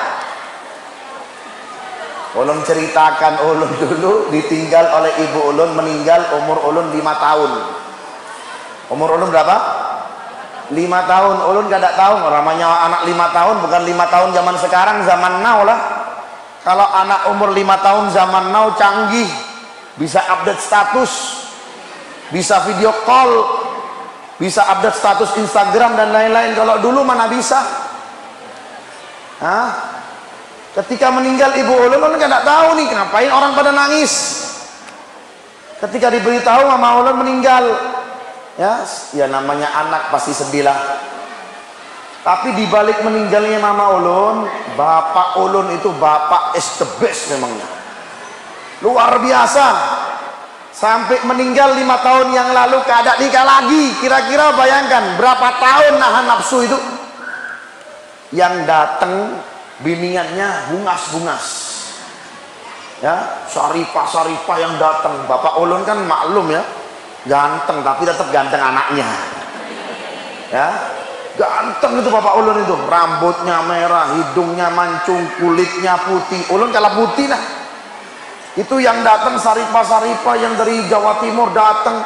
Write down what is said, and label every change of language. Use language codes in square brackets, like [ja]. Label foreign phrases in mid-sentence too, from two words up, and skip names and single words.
[bjn] Ulun ceritakan ulun dulu ditinggal oleh ibu ulun, meninggal umur ulun 5 tahun. Umur ulun berapa? 5 tahun. Ulun kada tahu namanya anak 5 tahun, bukan 5 tahun zaman sekarang, zaman now lah. Kalau anak umur 5 tahun zaman now canggih, bisa [en] update status, [bjn] bisa [en] video call, [bjn] bisa [en] update status Instagram [bjn] dan lain-lain. Kalau dulu mana bisa? Hah? Ketika meninggal ibu ulun nggak tahu nih ngapain orang pada nangis. Ketika diberitahu mama ulun meninggal, ya namanya anak pasti sedih lah. Tapi dibalik meninggalnya mama ulun, bapak ulun itu bapak [en] is the best [bjn] memangnya, luar biasa. Sampai meninggal 5 tahun yang lalu kada nikah lagi. Kira-kira bayangkan berapa tahun nahan nafsu itu. Yang datang biniannya bungas-bungas, ya, syarifah-syarifah yang datang. Bapak ulun kan maklum ya, ganteng tapi tetap ganteng anaknya, ya, ganteng itu bapak ulun itu. Rambutnya merah, hidungnya mancung, kulitnya putih. Ulun kalah putih lah. Itu yang datang syarifah-syarifah yang dari Jawa Timur datang.